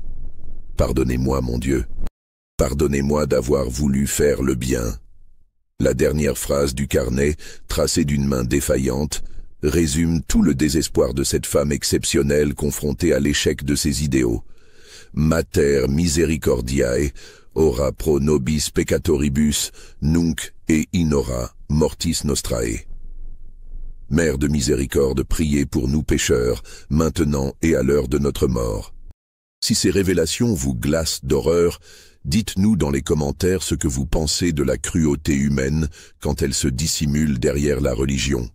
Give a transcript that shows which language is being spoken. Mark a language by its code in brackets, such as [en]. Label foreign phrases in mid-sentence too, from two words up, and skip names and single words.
[fr] Pardonnez-moi, mon Dieu. Pardonnez-moi d'avoir voulu faire le bien. La dernière phrase du carnet, tracée d'une main défaillante, résume tout le désespoir de cette femme exceptionnelle confrontée à l'échec de ses idéaux. [la] Mater misericordiae, ora pro nobis peccatoribus, nunc et in hora mortis nostrae. [fr] Mère de miséricorde, priez pour nous pécheurs, maintenant et à l'heure de notre mort. Si ces révélations vous glacent d'horreur, dites-nous dans les commentaires ce que vous pensez de la cruauté humaine quand elle se dissimule derrière la religion.